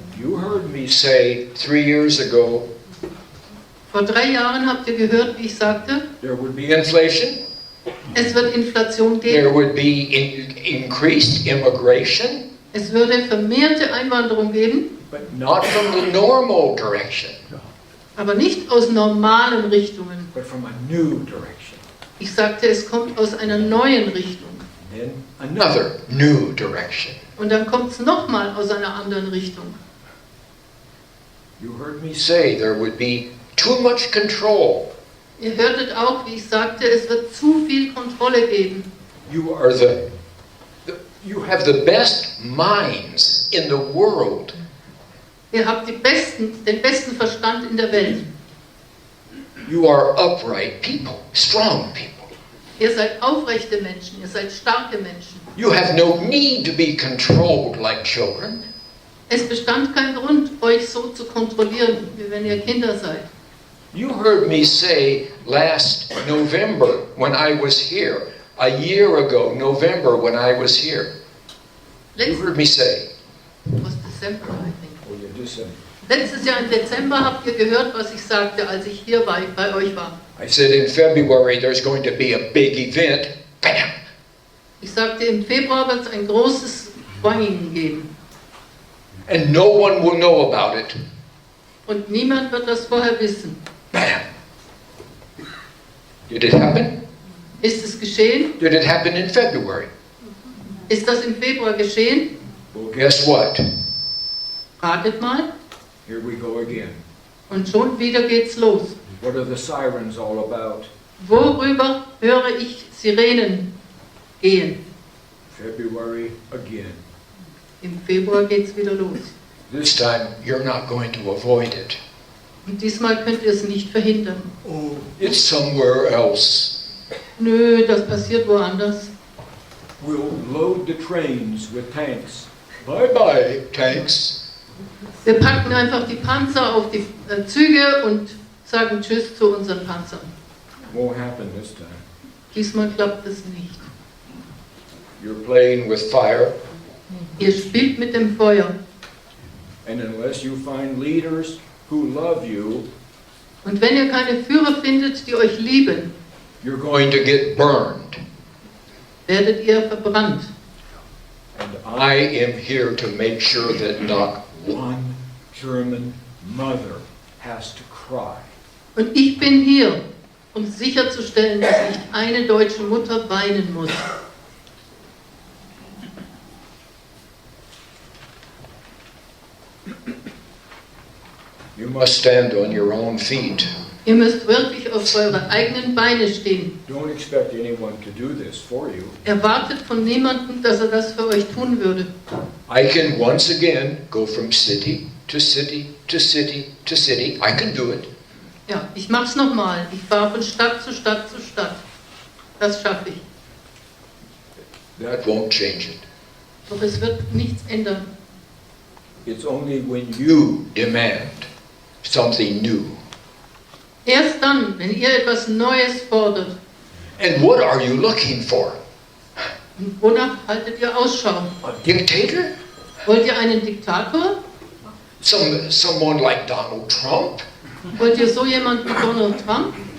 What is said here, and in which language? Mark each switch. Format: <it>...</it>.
<en>You heard me say 3 years ago</en> <de>Vor 3 Jahren habt ihr gehört, wie ich sagte,</de> <en>there would be inflation,</en> <de>es wird Inflation</de> <en>there</en> <de>geben,</de> <en>would be increased immigration,</en> <de>es würde vermehrte Einwanderung geben,</de> <en>but not from the normal direction.</en> <de>aber nicht aus normalen Richtungen.</de> <en>but from a new direction.</en> <de>Ich sagte, es kommt aus einer neuen Richtung.</de> <en>Then Another new direction.</en> <de>Und dann kommt es nochmal aus einer anderen Richtung.</de> <en>You heard me say there would be too much control.</en> <de>Ihr hörtet auch, wie ich sagte, es wird zu viel Kontrolle geben.</de> <en>You are you have the best minds in the world.</en> <de>Ihr habt den besten Verstand in der Welt.</de> <en>You are upright people, strong people.</en> <de>Ihr seid aufrechte Menschen, ihr seid starke Menschen.</de> <en>You have no need to be controlled like children.</en> <de>Es bestand kein Grund, euch so zu kontrollieren, wie wenn ihr Kinder seid.</de> <en>You heard me say last November when I was here, a year ago, November when I was here. You heard me say, Was Dezember, I think. oh, you just said,</en> <de>Letztes Jahr im Dezember habt ihr gehört, was ich sagte, als ich hier bei euch war.</de> <en>I said in February there's going to be a big event. Bam!</en> <de>Ich sagte, im Februar wird es ein großes Boing geben.</de> <en>And no one will know about it.</en> <de>Und niemand wird das vorher wissen. Bam!</de> <en>Did it happen?</en> <de>Ist es geschehen?</de> <en>Did it happen in February?</en> <de>Ist das im Februar geschehen?</de> <en>Well, guess what?</en> <de>Ratet mal.</de> <en>here we go again.</en> <de>Und schon wieder geht's los.</de> <en>What are the sirens all about?</en> <de>Worüber höre ich Sirenen gehen?</de> <en>February again.</en> <de>Im Februar geht's wieder los.</de> <en>This time you're not going to avoid it.</en> <de>Und diesmal könnt ihr es nicht verhindern.</de> <en>Oh, it's somewhere else.</en> <de>Nö, das passiert woanders.</de> <en>We'll load the trains with tanks. Bye bye, tanks.</en> <de>Wir packen einfach die Panzer auf die Züge und sagen Tschüss zu unseren Panzern.</de> <en>Won't happen this time.</en> <de>Diesmal klappt es nicht.</de> <en>You're playing with fire.</en> <de>Ihr spielt mit dem Feuer.</de> <en>And unless you find leaders who love you,</en> <de>Und wenn ihr keine Führer findet, die euch lieben,</de> <en>You're going to get burned.</en> <de>werdet ihr verbrannt.</de> <en>and And I am here to make sure that not one German mother has to cry.</en> <de>Und ich bin hier, um sicherzustellen, dass nicht eine deutsche Mutter weinen muss.</de> <en>You must stand on your own feet.</en> <de>Ihr müsst wirklich auf eure eigenen Beine stehen.</de> <en>Don't expect anyone to do this for you.</en> <de>Erwartet von niemandem, dass er das für euch tun würde.</de> <en>I can once again go from city to city to city to city. I can do it.</en> <de>Ja, ich mach's nochmal. Ich fahre von Stadt zu Stadt zu Stadt. Das schaffe ich.</de> <en>That won't change it.</en> <de>Doch es wird nichts ändern.</de> <en>It's only when You demand something new.</en> <de>Erst dann, wenn ihr etwas Neues fordert.</de> <en>And what are you looking for?</en> <de>Und wonach haltet ihr Ausschau?</de> <en>A dictator?</en> <de>Wollt ihr einen Diktator?</de> <en>Someone like Donald Trump?</en> <de>Wollt ihr so jemanden wie Donald Trump?</de>